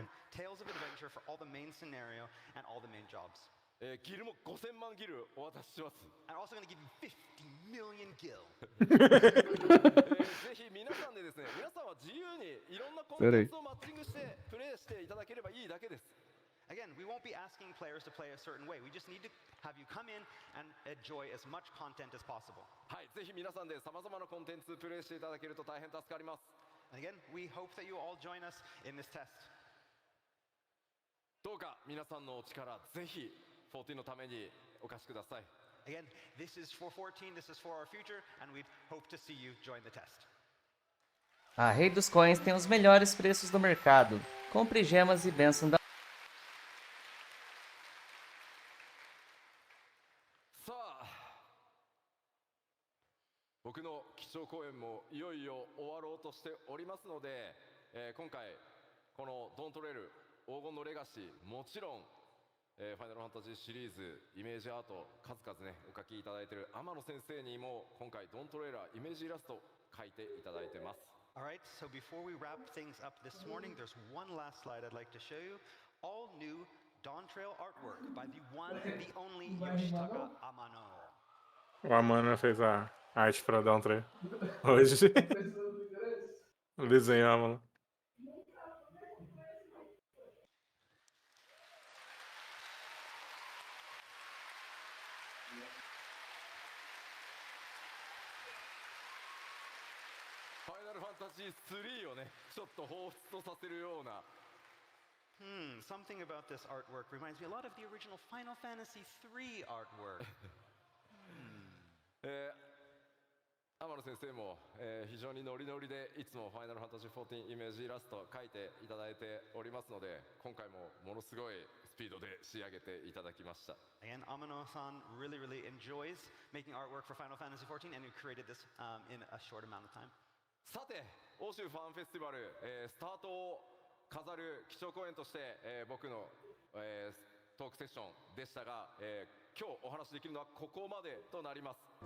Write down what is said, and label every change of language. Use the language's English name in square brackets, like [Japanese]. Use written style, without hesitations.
[English] Tales of adventure for all the main scenario and all the main jobs. [Japanese] ギルも5000万ギルお渡しします。 [English] I'm also going to give you 50 million gil. [Japanese] ぜひ皆さんでですね、皆さんは自由にいろんなコンテンツをマッチングしてプレイしていただければいいだけです。 [English] Again, we won't be asking players to play a certain way. We just need to have you come in and enjoy as much content as possible. [Japanese] はい、ぜひ皆さんで様々なコンテンツプレイしていただけると大変助かります。 [English] And again, we hope that you all join us in this test. [Japanese] どうか皆さんのお力ぜひ14のためにお貸しください。 [English] Again, this is for 14, this is for our future, and we hope to see you join the test. [Portuguese] A Rei dos Coins tem os melhores preços do mercado. Compre gemas e bênção da... [Japanese] さあ、僕の基調講演もいよいよ終わろうとしておりますので、今回このドントレール黄金のレガシー、もちろんファイナルファンタジーシリーズイメージアート数々ねお描きいただいている天野先生にも今回ドントレーラーイメージイラスト描いていただいてます。 [English] Alright, so before we wrap things up this morning, there's one last slide I'd like to show you. All new Dawn Trail artwork by the one, the only Yoshitaka Amano. [Portuguese] O Amano fez a arte pra dar um treino. Hoje. O desenho, Amano. [Japanese] Final Fantasy 3をね、ちょっと彷彿とさせるような。 [English] Something about this artwork reminds me a lot of the original Final Fantasy 3 artwork. [Japanese] 天野先生も、非常にノリノリでいつもファイナルファンタジー14イメージイラスト描いていただいておりますので、今回もものすごいスピードで仕上げていただきました。 [English] Again, Amano-san really enjoys making artwork for Final Fantasy 14, and we created this in a short amount of time. [Japanese] さて、欧州ファンフェスティバル、スタートを飾る基調講演として、僕の、トークセッションでしたが、今日お話しできるのはここまでとなります。